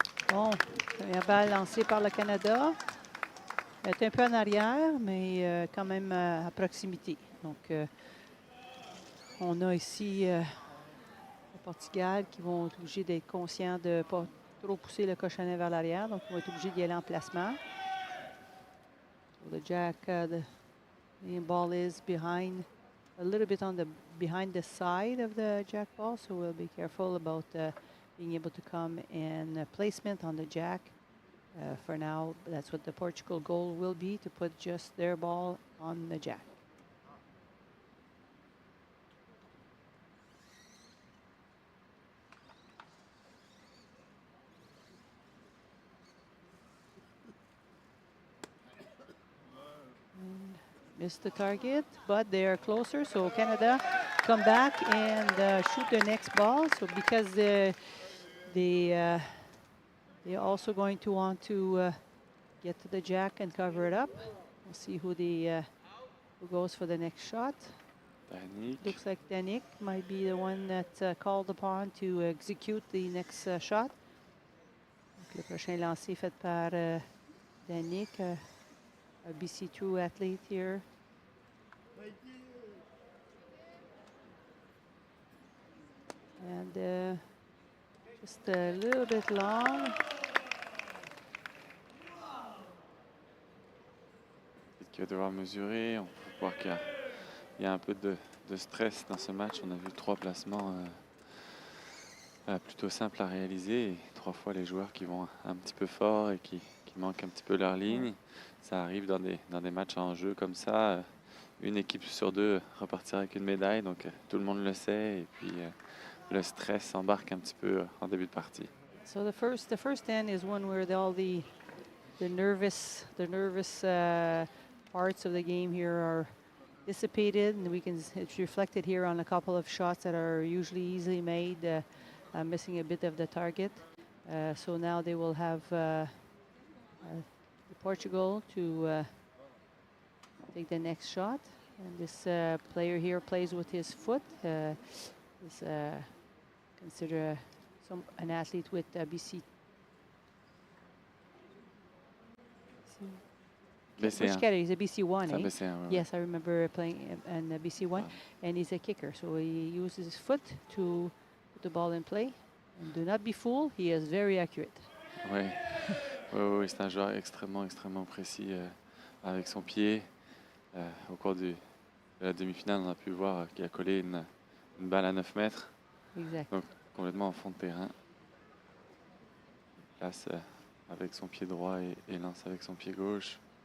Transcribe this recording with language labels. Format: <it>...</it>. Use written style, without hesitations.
<fr>Bon, première balle lancée par le Canada. Elle est un peu en arrière, mais quand même à proximité. Donc, on a ici le Portugal qui vont être obligés d'être conscients de ne pas trop pousser le cochonnet vers l'arrière. Donc, on va être obligés d'y aller en placement.</fr> <en>So the jack, the ball is behind, a little bit behind the side of the jack ball. So we'll be careful about being able to come in placement on the jack. For now, that's what the Portugal goal will be, to put just their ball on the jack. And missed the target, but they are closer, so Canada come back and shoot their next ball. So because they're also going to want to get to the jack and cover it up. We'll see who goes for the next shot. Danick. Looks like Danick might be the one that's called upon to execute the next shot.</en> <fr>Donc, le prochain lancer fait par Danick,</fr> <en>a BC2 athlete here. And just a little bit long.</en> <fr>Qui va devoir mesurer. On peut voir qu'il y a un peu de stress dans ce match. On a vu 3 placements plutôt simples à réaliser. Et 3 fois les joueurs qui vont un petit peu fort et qui manquent un petit peu leur ligne. Ça arrive dans des matchs en jeu comme ça. Une équipe sur 2 repartira avec une médaille. Donc tout le monde le sait. Et puis le stress embarque un petit peu en début de partie.</fr> <en>So the first end is one where all the nervous parts of the game here are dissipated, and it's reflected here on a couple of shots that are usually easily made, missing a bit of the target. So now they will have Portugal to take the next shot, and this player here plays with his foot. Is considered an athlete with BC. BC1. Which category? He's a BC1, eh?</en> <fr>BC1, ouais.</fr> <en>Yes, I remember playing in BC1, wow. And he's a kicker. So he uses his foot to put the ball in play. And do not be fooled, he is very accurate.</en> <fr>Oui, oui, c'est un joueur extrêmement précis avec son pied. Au cours de la demi-finale, on a pu voir qu'il a collé une balle à 9 mètres. Exact. Donc complètement en fond de terrain. Il place avec son pied droit et lance avec son pied gauche.</fr>